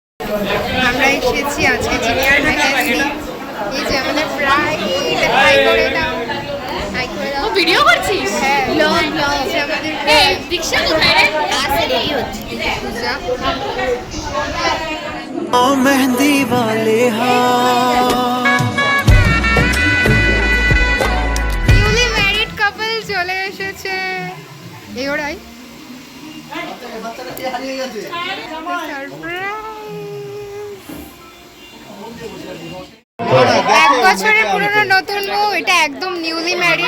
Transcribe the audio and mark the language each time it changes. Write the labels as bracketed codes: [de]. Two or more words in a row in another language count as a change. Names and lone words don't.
[bn] আমরা এসেছি আজকে জিনিয়ার মেহেন্দি। এই যে আমাদের প্রায় হাই করে দাও, হাই করে দাও। ভিডিও করছিস? হ্যাঁ, [en] vlog vlog. [bn] আমাদের এই দীক্ষা কোথায় রে? ক্লাসে রেডি হচ্ছে। পূজা। [hi] ओ मेहंदी वाले [en] newly married [bn] কাপল চলে এসেছে। এই ওরাই এক বছরের পুরনো নতুন বউ, এটা একদম [en] newly married.